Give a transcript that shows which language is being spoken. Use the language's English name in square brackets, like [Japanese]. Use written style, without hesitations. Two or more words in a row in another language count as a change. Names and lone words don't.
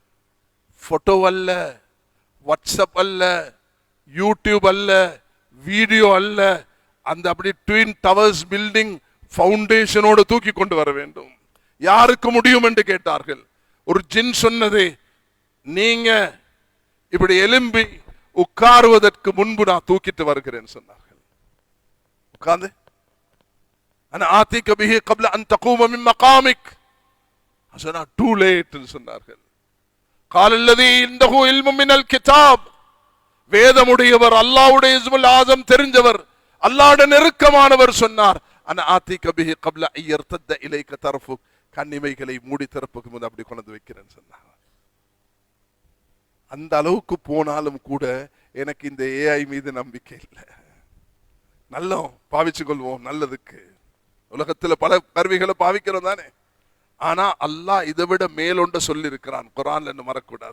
[Tamil] போட்டோ அல்ல, வாட்ஸ்அப் அல்ல, யூடியூப் அல்ல, வீடியோ அல்ல, அந்த அப்படி [English] Twin Towers building foundationோடு [Tamil] தூக்கி கொண்டு வர வேண்டும். யாருக்கு முடியும் என்று கேட்டார்கள். ஒரு ஜின் சொன்னது, நீங்க இப்படி எலும்பி உட்காருவதற்கு முன்பு நான் தூக்கிட்டு வருகிறேன் சொன்னார்கள். [Arabic] உட்கார்ந்து انا آتيك به قبل ان تقوم من مقامك. [Tamil] சொன்னா [English] too late [Tamil] சொன்னார்கள். [Arabic] قال الذي عنده علم من الكتاب. [Tamil] வேதமுடையவர், அல்லாஹ்வுடைய [Arabic] اسم الأعظم [Tamil] தெரிஞ்சவர், அல்லாஹ்வுடைய நெருக்கமானவர் சொன்னார், [Arabic] انا آتيك به قبل ان يرتد اليك طرفك. [Tamil] கண்ணிமைகளை மூடி திறப்புக்கு முன் அப்படி கொண்டு வைக்கிறேன் சொன்னார். அந்த அளவுக்கு போனாலும் கூட எனக்கு இந்த ஏஐ மீது நம்பிக்கை இல்லை. நல்ல பாவிச்சு கொள்வோம் நல்லதுக்கு. உலகத்துல பல கருவிகளை பாவிக்கிறோம் தானே. ஆனா அல்லாஹ் இதை விட மேலொண்ட சொல்லி இருக்கிறான் குர்ஆன்ல, மறக்கூடாது.